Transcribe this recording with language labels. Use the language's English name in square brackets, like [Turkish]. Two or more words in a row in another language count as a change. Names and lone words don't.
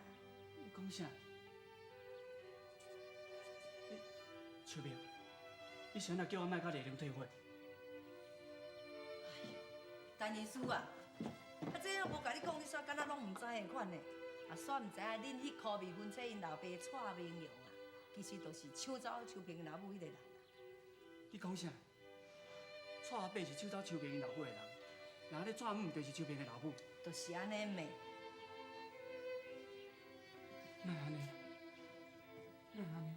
[Min Nan Chinese] 你讲啥？秋萍，你想若叫我莫甲丽玲退婚？陈医师啊，这样无甲你讲，你煞敢若拢毋知的款呢？啊，煞毋知影恁迄颗未婚妻因老爸蔡明勇啊，其实就是抢走秋萍老母迄个人。你讲啥？蔡阿伯是抢走秋萍因老母的人，然后咧蔡母就是秋萍的老母。就是安尼咩？哪会安尼？哪会安尼？